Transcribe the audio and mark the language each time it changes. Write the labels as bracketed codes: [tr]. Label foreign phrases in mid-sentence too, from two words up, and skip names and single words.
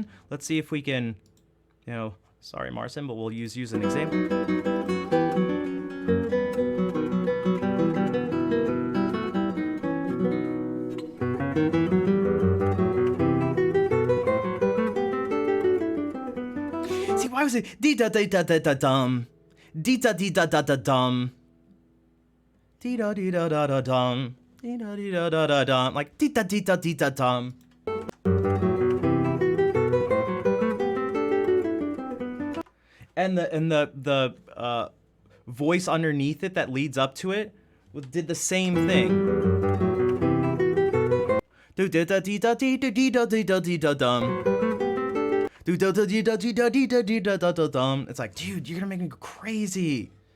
[en] Let's see if we can, you know, sorry Marcin, but we'll use an example. See, why was it dee-da-dee-da-da-da-dum? Dee-da-dee-da-da-da-dum. Dee-da-dee-da-da-da-dum. Dee-da-dee-da-da-da-dum. Like dee-da-dee-da-dee-da-dum. And the voice underneath it that leads up to it did the same thing. Do-da-dee-da-dee-da-dee-da-dee-da-dee-da-dum. Do-da-dee-da-dee-da-dee-da-dee-da-dum. It's like, dude, you're gonna make me go crazy.